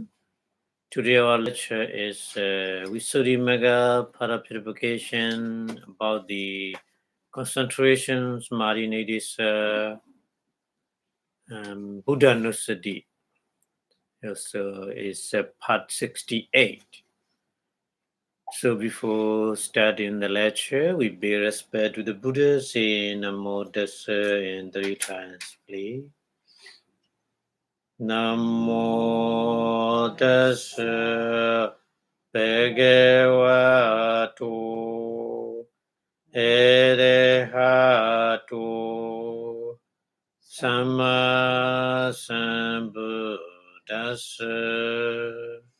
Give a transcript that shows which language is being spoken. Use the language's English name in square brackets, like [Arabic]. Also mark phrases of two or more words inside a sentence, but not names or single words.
[English] Today, our lecture is Visuddhimagga para Purification about the concentrations Marinidis Buddha Nusadi. So, it's part 68. So before starting the lecture, we pay respect to the Buddha, say Namo Tassa in 3 times, please. [Pali] Namo Tassa Bhagavato Arahato Samma Sambuddhassa.